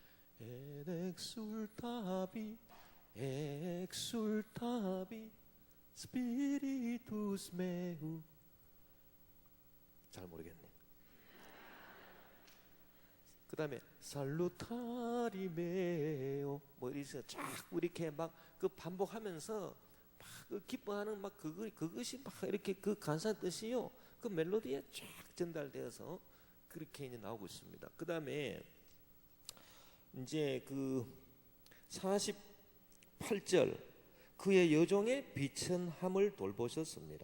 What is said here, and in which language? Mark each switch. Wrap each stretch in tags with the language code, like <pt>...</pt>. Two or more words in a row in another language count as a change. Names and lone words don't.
<la>exultavi exultavi spiritus meu.</la> <ko>잘 모르겠네. 그 다음에</ko> <la>salutari meo,</la> <ko>뭐 이래서 자꾸 이렇게 막 그 반복하면서 그 기뻐하는 막 그것이 막 이렇게 그 간사한 뜻이요, 그 멜로디에 쫙 전달되어서 그렇게 이제 나오고 있습니다. 그 다음에 이제 그 48절, 그의 여종의 비천함을 돌보셨습니다.</ko>